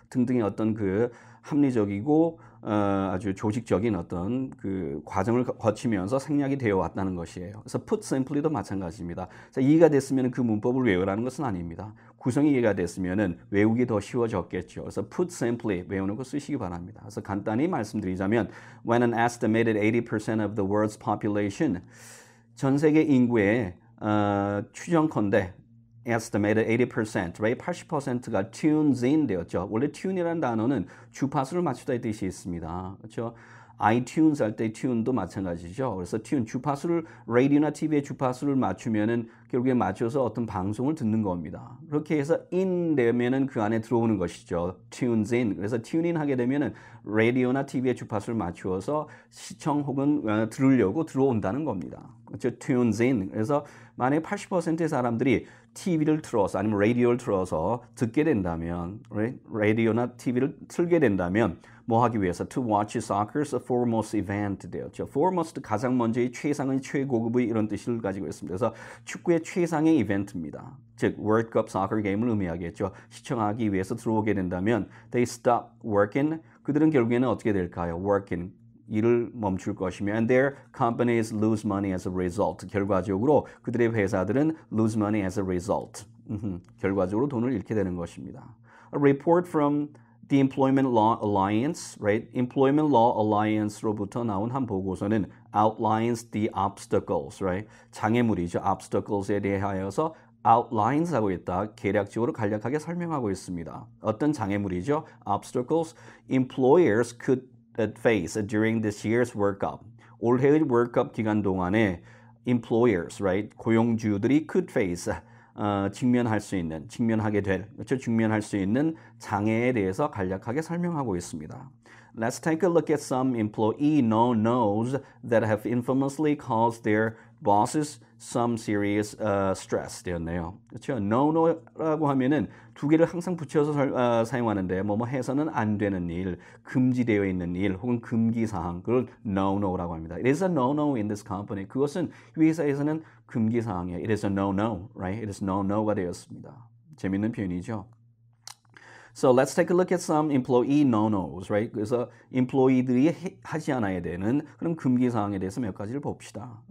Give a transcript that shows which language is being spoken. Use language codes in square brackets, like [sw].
[ko] 등등의 어떤 그 합리적이고 아주 조직적인 어떤 그 과정을 거치면서 생략이 되어 왔다는 것이에요. 그래서 put simply도 마찬가지입니다. 자, 이해가 됐으면 그 문법을 외우라는 것은 아닙니다. 구성이 이해가 됐으면 외우기 더 쉬워졌겠죠. 그래서 put simply 외우는 거 쓰시기 바랍니다. 그래서 간단히 말씀드리자면 [en] when an estimated 80% of the world's population [ko] 전 세계 인구의 추정컨대 [en] estimated 80%, right? [ko] 80%가 tunes in 되었죠. 원래 tune이라는 단어는 주파수를 맞추다의 뜻이 있습니다. 그렇죠? iTunes 할 때 tune도 마찬가지죠. 그래서 tune, 주파수를, 라디오나 TV의 주파수를 맞추면은 결국에 맞춰서 어떤 방송을 듣는 겁니다. 그렇게 해서 in 되면은 그 안에 들어오는 것이죠. [en] tunes in. [ko] 그래서 tune in 하게 되면은 라디오나 TV의 주파수를 맞추어서 시청 혹은 들으려고 들어온다는 겁니다. [en] 그렇죠? tunes in. [ko] 그래서 만약에 80%의 사람들이 TV를 틀어서 아니면 라디오를 틀어서 듣게 된다면, 라디오나 TV를 틀게 된다면 뭐 하기 위해서 [en] to watch soccer's foremost event [ko] 되었죠. foremost 가장 먼저의 최상의 최고급의 이런 뜻을 가지고 있습니다. 그래서 축구의 최상의 이벤트입니다. 즉 월드컵 soccer 게임을 의미하겠죠. 시청하기 위해서 들어오게 된다면 [en] they stop working. [ko] 그들은 결국에는 어떻게 될까요? [en] working. [ko] 일을 멈출 것이며 [en] and their companies lose money as a result. [ko] 결과적으로 그들의 회사들은 [en] lose money as a result. [ko] 결과적으로 돈을 잃게 되는 것입니다. [en] A report from the Employment Law Alliance, right? Employment Law Alliance로부터 [ko] 나온 한 보고서는 [en] outlines the obstacles, right? [ko] 장애물이죠. obstacles에 대하여서 outlines 하고 있다. 계략적으로 간략하게 설명하고 있습니다. 어떤 장애물이죠? [en] obstacles employers could face during this year's World Cup. [ko] 올해의 월드컵 기간 동안에 employers, right? 고용주들이 [en] could face [ko] 직면하게 될, 그렇죠? 직면할 수 있는 장애에 대해서 간략하게 설명하고 있습니다. [en] Let's take a look at some employee no-nos that have infamously caused their bosses some serious stress 되었네요. [ko] 그렇죠? no-no라고 하면은 두 개를 항상 붙여서 사용하는데 뭐뭐 해서는 안 되는 일, 금지되어 있는 일 혹은 금기 사항 그걸 no-no라고 합니다. [en] It is a no-no in this company. [ko] 그것은 이 회사에서는 금기 사항이에요. [en] It is a no-no, right? It is no-no가 되었습니다. [ko] 재밌는 표현이죠. [en] So let's take a look at some employee no-nos, right? [ko] 그래서 employee들이 하지 않아야 되는 그런 금기 사항에 대해서 몇 가지를 봅시다.